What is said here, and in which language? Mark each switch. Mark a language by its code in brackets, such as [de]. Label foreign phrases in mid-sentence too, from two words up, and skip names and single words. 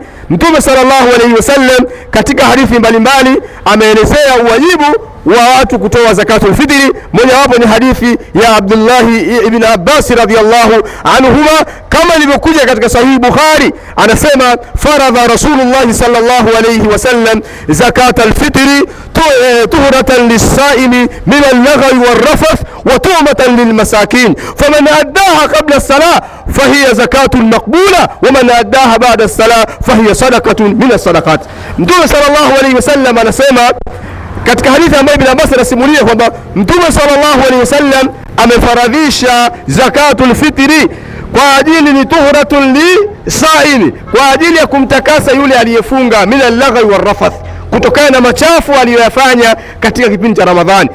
[sw] Mtume [ar] صلى الله عليه وسلم [sw] katika hadithi mbalimbali ameelezea uwajibu wa watu kutoa [ar] زكاة الفطر. [sw] Moja wapo ni hadithi ya Abdullah ibn Abbas [ar] رضي الله عنهما, [sw] kama ilivyokuja katika Sahih Bukhari. [ar] Anasema فرض رسول الله صلى الله عليه وسلم زكاة الفطر طهرة للصائم من اللغو والرفث وطعمة للمساكين فمن أداها قبل الصلاة فهي زكاة مقبولة ومن أداها بعد الصلاة فهي صدقة من الصدقات. [sw] Mtume [ar] صلى الله عليه وسلم [sw] anasema katika hadithi ambayo Ibn Abbas anasimulia kwamba Mtume [ar] صلى الله عليه وسلم [sw] amefaradhisha [ar] زكاة الفطر [sw] kwa ajili ni [ar] طهرة للسائل, [sw] kwa ajili ya kumtakasa yule aliyefunga [ar] من اللغو والرفث, [sw] kutokana na machafu aliyoyafanya katika kipindi cha Ramadhani.